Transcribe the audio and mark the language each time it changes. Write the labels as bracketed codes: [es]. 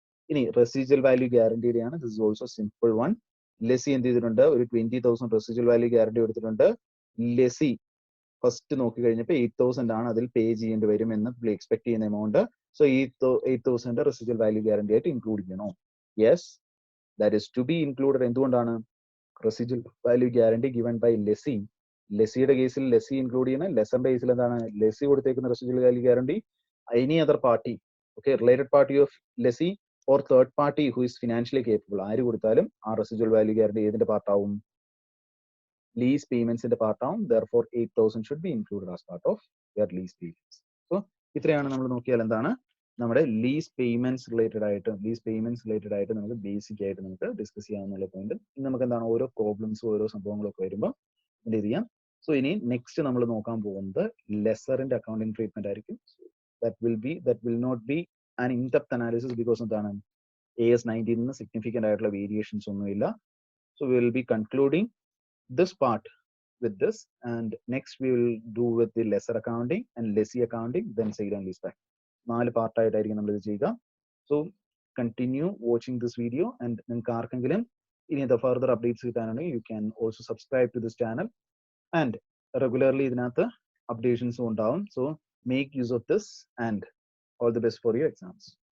[ml] ഇനി residual value guaranteed ആണ്. [en] This is also simple one. [ml] Lessee എന്ത് ചെയ്തിട്ടുണ്ട്, ഒരു 20,000 റെസിജ്വൽ വാല്യൂ ഗ്യാരണ്ടി കൊടുത്തിട്ടുണ്ട്. ലെസി ഫസ്റ്റ് നോക്കി കഴിഞ്ഞപ്പോൾ 8,000 ആണ് അതിൽ പേ ചെയ്യേണ്ടി വരും എന്ന് എക്സ്പെക്ട് ചെയ്യുന്ന amount. So 8,000 residual value guarantee ആയിട്ട് ഇൻക്ലൂഡ് ചെയ്യണോ? [en] Yes, that is to be included. [ml] എന്തുകൊണ്ടാണ്, residual value guarantee given by lessee. ലെസിയുടെ കേസിൽ ലെസി ഇൻക്ലൂഡ് ചെയ്യണം. ലെസറിന്റെ കേസിൽ എന്താണ്, lessee കൊടുത്തേക്കുന്ന residual value guarantee any other party, okay, [en] related party of lessee or third party who is financially capable, [ml] ആര് കൊടുത്താലും ആ residual value guarantee ഏതിന്റെ പാർട്ടാവും, lease പേയ്മെന്റ്സിന്റെ പാർട്ടാവും. [en] Therefore 8,000 should be included as part of your lease payments. [ml] So ഇത്രയാണ് നമ്മൾ നോക്കിയാൽ എന്താണ് നമ്മുടെ lease payments related ആയിട്ട് നമുക്ക് ബേസിക് ആയിട്ട് നമുക്ക് ഡിസ്കസ് ചെയ്യാവുന്ന പോയിന്റ്. ഇനി നമുക്ക് എന്താണ് ഓരോ പ്രോബ്ലംസും ഓരോ സംഭവങ്ങളൊക്കെ വരുമ്പോൾ എന്ത് ചെയ്യാം. സോ ഇനി നെക്സ്റ്റ് നമ്മൾ നോക്കാൻ പോകുന്നത് ലെസറിന്റെ അക്കൗണ്ടിങ് ട്രീറ്റ്മെന്റ് ആയിരിക്കും. [en] that will not be an in-depth analysis because [ml] എന്താണ് AS 19 സിഗ്നിഫിക്കന്റ് ആയിട്ടുള്ള വേരിയേഷൻസ് ഒന്നുമില്ല. [en] So we will be concluding this part with this, and next we will do with the lesser accounting and lessee accounting, then sale and leaseback. [ml] 4 part ആയിട്ടായിരിക്കും നമ്മൾ ഇത് ചെയ്യുക. [en] So continue watching this video. [ml] And നിങ്ങൾക്ക് ആർക്കെങ്കിലും ഇനി further updates കിട്ടാനാണെങ്കിൽ [en] You can also subscribe to this channel. [ml] And regularly ഇതിനകത്ത് അപ്ഡേഷൻസും ഉണ്ടാവും. [en] So make use of this and all the best for your exams.